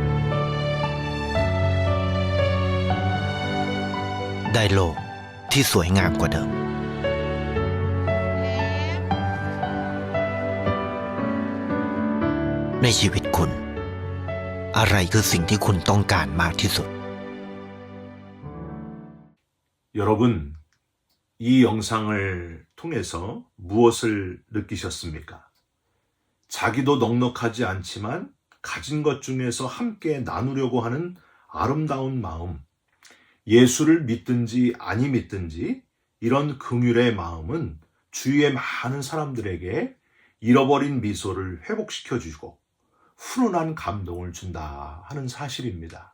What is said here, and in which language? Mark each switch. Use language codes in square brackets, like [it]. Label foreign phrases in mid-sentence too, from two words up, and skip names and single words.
[th] ได้โลกที่สวยงามกว่าเดิมในชีวิตคุณอะไรคือสิ่งที่คุณต้องการมากที่สุด [ko] 여러분, 이 영상을 통해서 무엇을 느끼셨습니까? 자기도 넉넉하지 않지만 가진 것 중에서 함께 나누려고 하는 아름다운 마음, 예수를 믿든지 아니 믿든지 이런 긍휼의 마음은 주위의 많은 사람들에게 잃어버린 미소를 회복시켜주고 훈훈한 감동을 준다 하는 사실입니다.